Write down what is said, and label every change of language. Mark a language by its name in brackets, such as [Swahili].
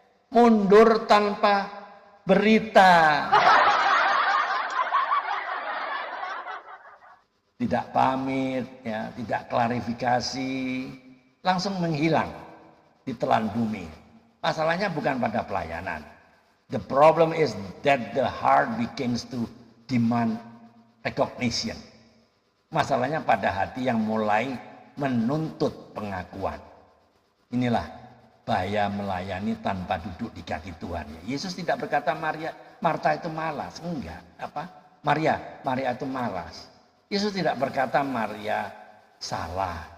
[Indonesian] Mundur tanpa berita. Tidak pamit ya, tidak klarifikasi, langsung menghilang di telan bumi. Masalahnya bukan pada pelayanan. [English] The problem is that the heart begins to demand recognition. [Indonesian] Masalahnya pada hati yang mulai menuntut pengakuan. Inilah bahaya melayani tanpa duduk di kaki Tuhan. Yesus tidak berkata Marta itu malas. Enggak. Apa? Maria itu malas. Yesus tidak berkata Maria salah.